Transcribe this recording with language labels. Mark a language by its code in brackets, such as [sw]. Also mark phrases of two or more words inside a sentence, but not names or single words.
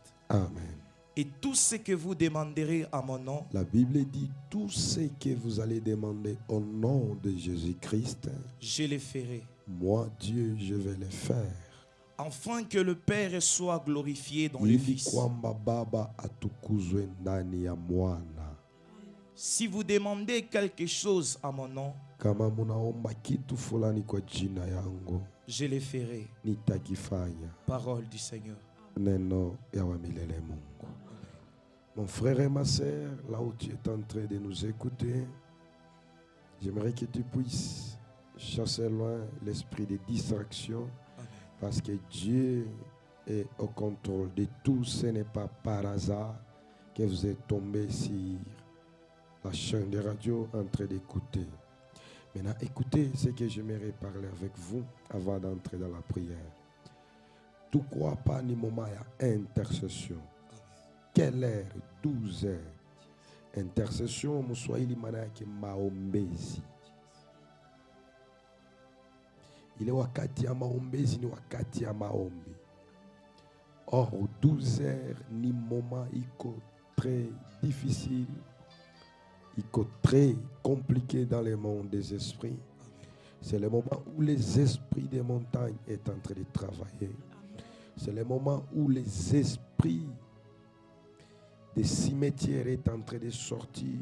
[fr] Amen. Et tout ce que vous demanderez à mon nom, La Bible dit tout ce que vous allez demander au nom de Jésus-Christ, je le ferai, moi Dieu, je vais le faire. afin que le Père soit glorifié dans le [sw] Ili [fr] Fils. [sw] kwamba Baba atukuzwe ndani ya Mwana. [fr] Si vous demandez quelque chose à mon nom, [sw] Kama munaomba kitu fulani kwa jina yangu, [fr] je le ferai. [sw] nitakifanya. [fr] Parole du Seigneur. [sw] Neno ya wa milele Mungu. [fr] Mon frère et ma sœur, là où tu es en train de nous écouter, j'aimerais que tu puisses chasser loin l'esprit de distraction, Amen. parce que Dieu est au contrôle de tout. Ce n'est pas par hasard que vous êtes tombé sur la chaîne de radio en train d'écouter. Maintenant, écoutez ce que j'aimerais parler avec vous avant d'entrer dans la prière. Tout quoi pas ni moment à intercession. Quelle heure? 12 heures. Intercession, [sw] Mswahili maana yake maombezi. Ile wakati ya maombezi ni wakati ya maombi. [fr] Or 12 heures ni moment iko très difficile, iko très compliqué dans le monde des esprits. C'est le moment où les esprits des montagnes est en train de travailler. C'est le moment où les esprits des cimetières est en train de sortir.